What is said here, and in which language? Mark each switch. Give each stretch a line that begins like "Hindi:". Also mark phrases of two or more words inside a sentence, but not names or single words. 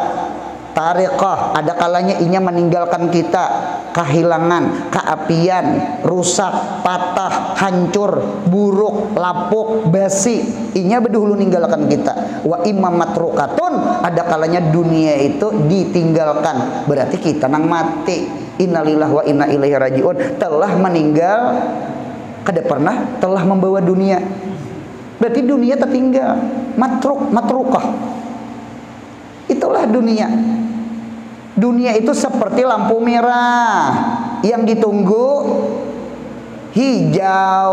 Banjar: Tariqah, ada kalanya inya meninggalkan kita, kehilangan, keapian, rusak, patah, hancur, buruk, lapuk, basi. Inya berdahulu ninggalkan kita.
Arabic: وإما متروكة,
Banjar: ada kalanya dunia itu ditinggalkan. Berarti kita nang mati.
Arabic: إنا لله وإنا إليه راجعون.
Banjar: Telah meninggal, kada pernah telah membawa dunia.
Indonesian: Berarti dunia tertinggal. Matrukah. Itulah dunia. Dunia itu seperti lampu merah yang ditunggu hijau.